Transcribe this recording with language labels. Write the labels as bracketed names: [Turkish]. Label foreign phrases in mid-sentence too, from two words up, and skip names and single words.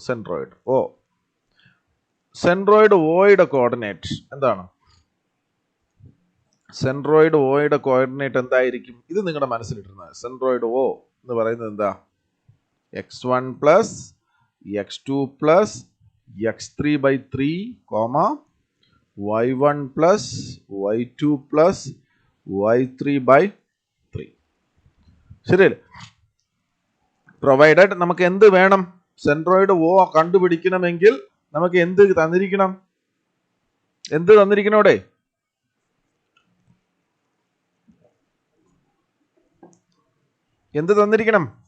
[Malayalam] സെൻട്രോയിഡ് ഓ. സെൻട്രോയിഡ് ഓയുടെ കോർഡിനേറ്റ് എന്താണ്? സെൻട്രോയിഡ് ഓയുടെ കോർഡിനേറ്റ് എന്തായിരിക്കും? ഇത് നിങ്ങളുടെ മനസ്സിലിട്ടിരുന്നത്. സെൻട്രോയിഡ് ഓ എന്ന് പറയുന്നത് എന്താ? [English] x1 plus x2 plus x3 by 3, y1 plus y2 plus y3 by 3. [Malayalam] ശരിയല്ലേ? പ്രൊവൈഡഡ് നമുക്ക് എന്ത് വേണം? സെൻട്രോയിഡ് ഓ കണ്ടുപിടിക്കണമെങ്കിൽ നമുക്ക് എന്ത് തന്നിരിക്കണം? എന്ത് തന്നിരിക്കണോടെ? എന്ത് തന്നിരിക്കണം?